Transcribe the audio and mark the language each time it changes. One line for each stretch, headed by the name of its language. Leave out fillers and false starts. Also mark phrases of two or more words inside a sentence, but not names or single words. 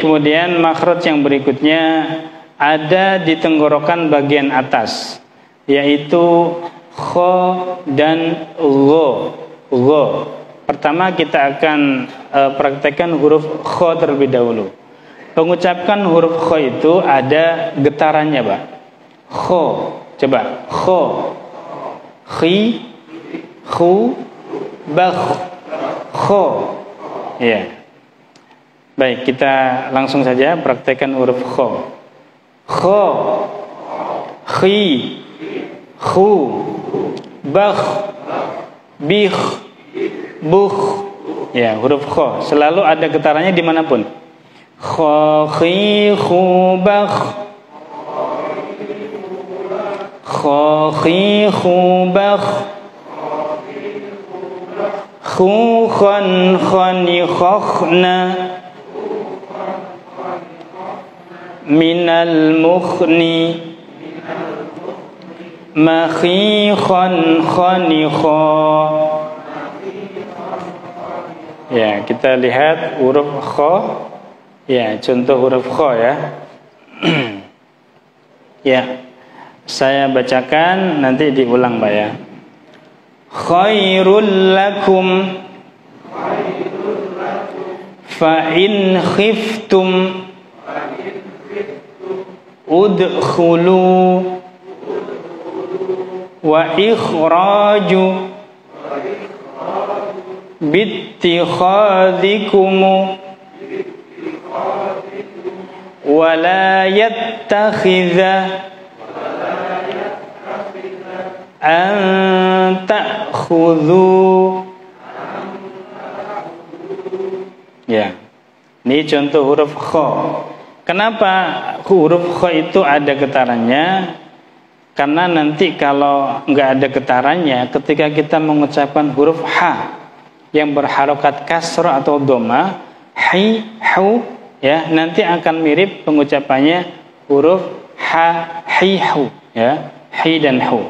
Indonesian: Kemudian makhraj yang berikutnya ada di tenggorokan bagian atas, yaitu kho dan gho. Gho. Pertama kita akan praktekkan huruf kho terlebih dahulu. Pengucapan huruf kho itu ada getarannya, Pak. Kho, coba. Kho, khi, khu, bakh, kho. Ya. Baik, kita langsung saja praktekkan huruf kho. Kho, khi, khu, bakh, bikh, bukh. Ya, huruf kho selalu ada getarannya dimanapun. Kho, khi, khu, bakh. Kho, khi, khu, bakh. Khu, khon, khoni, khokhna. Minal mukhni. Makhi, khon, khoni, kho. Ya, kita lihat huruf kho. Ya, contoh huruf kho, ya. Ya, saya bacakan, nanti diulang, Pak, ya.
Arabic: خير لكم فإن خفتم ادخلوا واخرجوا باتخاذكم ولا يتخذ أن تأخذوا.
Indonesian: Ya, ini contoh huruf kho. Kenapa huruf kho itu ada getarannya? Karena nanti kalau nggak ada getarannya, ketika kita mengucapkan huruf H yang berharokat kasrah atau doma, hi, hu, ya, nanti akan mirip pengucapannya huruf H, H, hihu, ya, hi dan hu.